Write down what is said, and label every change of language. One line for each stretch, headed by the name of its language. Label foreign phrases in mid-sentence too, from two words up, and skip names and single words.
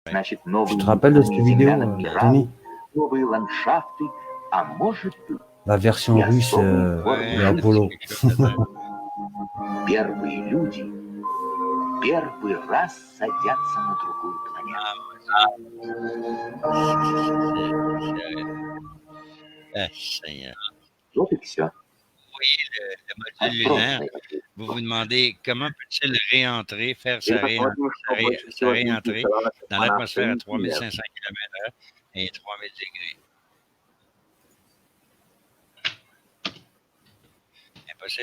Russian: Значит,
French: Tu
Russian: новые
French: te rappelles de cette vidéo, Tony?
Russian: новые ландшафты, а может быть,
French: La version
Russian: и
French: russe
Russian: особые формы
French: de Apollo.
Russian: Первые люди первый раз садятся на другую планету. Вот и все.
French: Le module lunaire, vous vous demandez comment peut-il réentrer, faire sa réentrée dans l'atmosphère à 3500 km/h et 3000 degrés. Impossible.